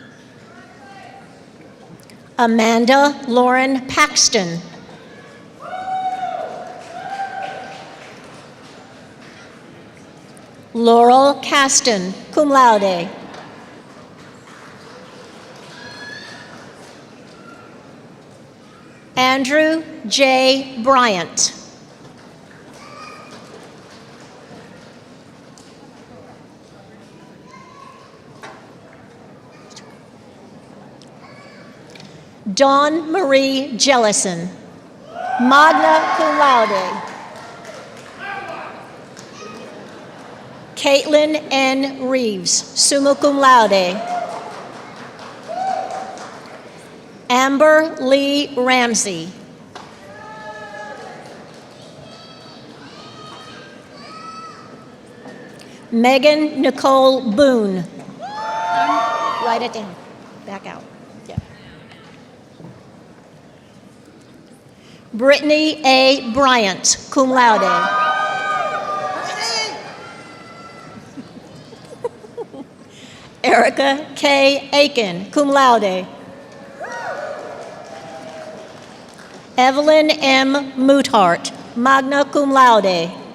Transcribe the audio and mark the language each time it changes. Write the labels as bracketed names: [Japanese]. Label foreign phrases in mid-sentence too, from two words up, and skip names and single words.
[English] Amanda Lauren Paxton. Laurel Caston, [Latin] cum laude. [English] Andrew J. Bryant. Dawn Marie Jellison, [Latin] magna cum laude. [English] Caitlin N. Reeves, [Latin] summa cum laude. [English] Amber Lee Ramsey. Megan Nicole Boone. Write it down. Back out. Yeah. Brittany A. Bryant, [Latin] cum laude. [English] Erica K. Aiken, [Latin] cum laude. [English] Evelyn M. Moothart, [Latin] magna cum laude.